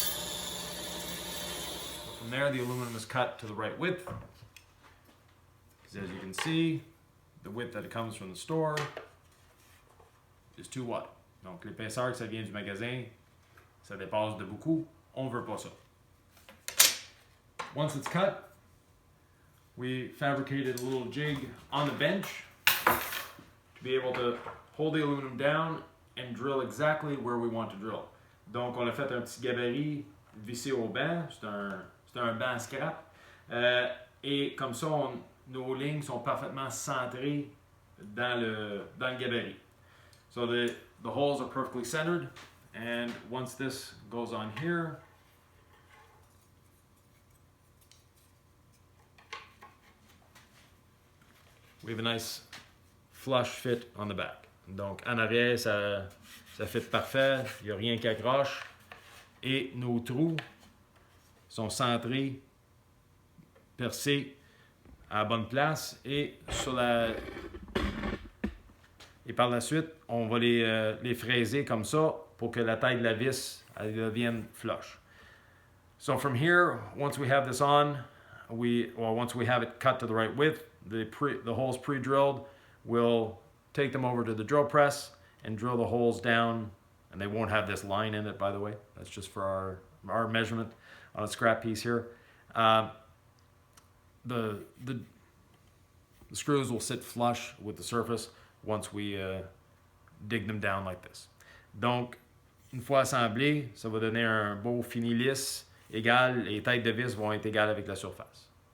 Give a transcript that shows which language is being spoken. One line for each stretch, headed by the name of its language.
English: From there, the aluminum is cut to the right width. Because as you can see, the width that it comes from the store is too wide.
French: Donc l'épaisseur que ça vient du magasin, ça dépasse de beaucoup. On veut pas ça.
English: Once it's cut, we fabricated a little jig on the bench to be able to hold the aluminum down and drill exactly where we want to drill.
French: Donc on a fait un petit gabarit vissé au banc. C'est un banc scrap. Et comme ça, nos lignes sont parfaitement centrées dans le gabarit.
English: So the holes are perfectly centered, and once this goes on here, we have a nice flush fit on the back.
French: Donc en arrière, ça fit parfait, il n'y a rien qui accroche, et nos trous sont centrés, percés à la bonne place, et par la suite, on va les fraiser comme ça pour que la taille de la vis elle devienne flush.
English: So from here, once we have this on, once we have it cut to the right width, the holes pre-drilled, we'll take them over to the drill press and drill the holes down, and they won't have this line in it, by the way. That's just for our measurement on a scrap piece here. The screws will sit flush with the surface once we dig them down like this.
French: Donc, une fois assemblé, ça va donner un beau fini lisse, égal, les têtes de vis vont être égales avec la surface.